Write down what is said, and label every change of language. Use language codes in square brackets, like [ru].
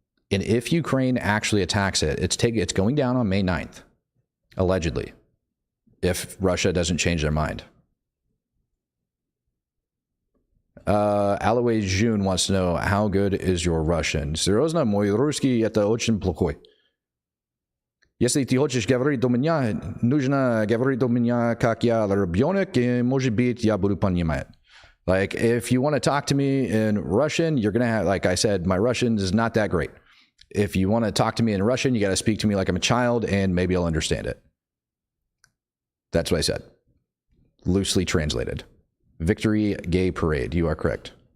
[en] And if Ukraine actually attacks it, it's going down on May 9th, allegedly, if Russia doesn't change their mind. Alois June wants to know, how good is your Russian? [ru] Серьезно, мой русский это очень плохой. Если ты хочешь говорить у меня, нужно говорить у меня, как я ребенок, и, может быть, я буду понимать. [en] Like, if you want to talk to me in Russian, you're going to have, like I said, my Russian is not that great. If you want to talk to me in Russian, you got to speak to me like I'm a child, and maybe I'll understand it. That's what I said. Loosely translated. Victory Gay Parade. You are correct.